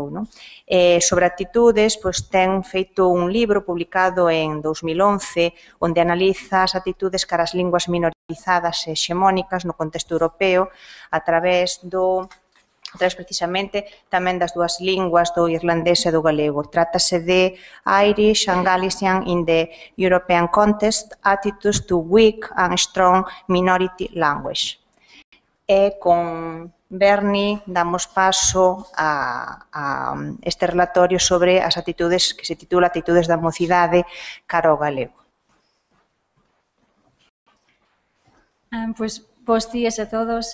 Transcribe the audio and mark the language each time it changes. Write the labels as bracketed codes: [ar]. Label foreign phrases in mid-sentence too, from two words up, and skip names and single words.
[gl] Sobre atitudes, ten feito un libro publicado en 2011 onde analiza as atitudes cara as linguas minorizadas e hexemónicas no contexto europeo a través precisamente tamén das dúas linguas, do irlandés e do galego. Trátase de [en] Irish and Galician in the European Context, Attitudes to Weak and Strong Minority Language. [gl] E con Bernie damos paso a este relatorio sobre as atitudes que se titula Atitudes da mocidade cara ao galego. Pues, bons días a todos.